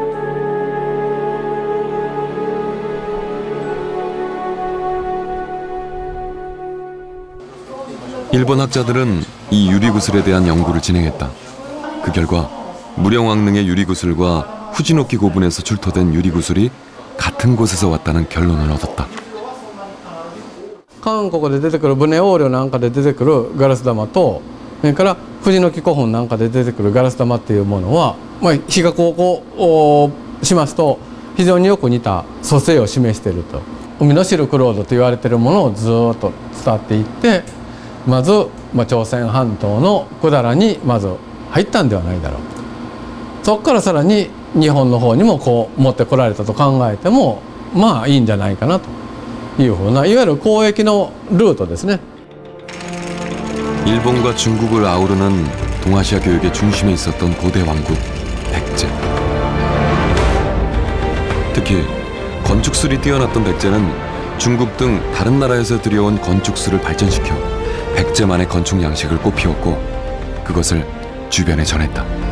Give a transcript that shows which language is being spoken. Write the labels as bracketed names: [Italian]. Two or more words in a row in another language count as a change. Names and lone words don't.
[Korean] 일본 학자들은 이 유리구슬에 대한 연구를 진행했다. 그 결과 무령왕릉의 유리구슬과 후지노키 고분에서 출토된 유리구슬이 같은 곳에서 왔다는 결론을 얻었다. [Japanese] 韓国で出てくるブネオーリョなんかで出てくるガラス玉と、それから藤ノ木古墳なんかで出てくるガラス玉っていうものは、比較をしますと非常によく似た組成を示していると。海のシルクロードと言われているものをずっと伝っていって、まず、朝鮮半島の百済にまず入ったんではないだろうと。そこからさらに日本の方にもこう持ってこられたと考えてもまあいいんじゃないかなというふうないわゆる交易のルートですね。 [Korean] 일본과 중국을 아우르는 동아시아 교역의 중심에 있었던 고대 왕국 백제. 특히 건축술이 뛰어났던 백제는 중국 등 다른 나라에서 들여온 건축술을 발전시켜 백제만의 건축 양식을 꽃피웠고 그것을 주변에 전했다.